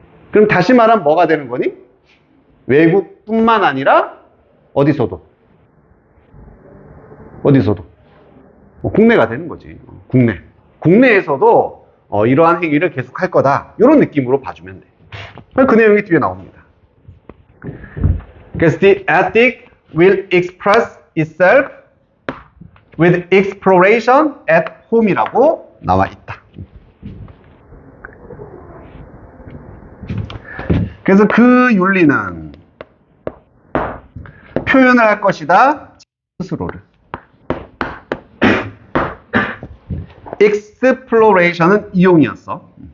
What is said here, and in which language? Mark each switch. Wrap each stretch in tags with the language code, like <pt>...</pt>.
<ko>그럼 다시 말하면 뭐가 되는 거니? 외국뿐만 아니라 어디서도 국내가 되는 거지. 국내에서도 이러한 행위를 계속할 거다. 이런 느낌으로 봐주면 돼. 그 내용이 뒤에 나옵니다. 그래서</ko> <en>the ethic will express itself with exploration at home이라고</en> <ko>나와 있다. 그래서 그 윤리는 표현을 할 것이다. 스스로를. exploration은 이용이었어.</ko>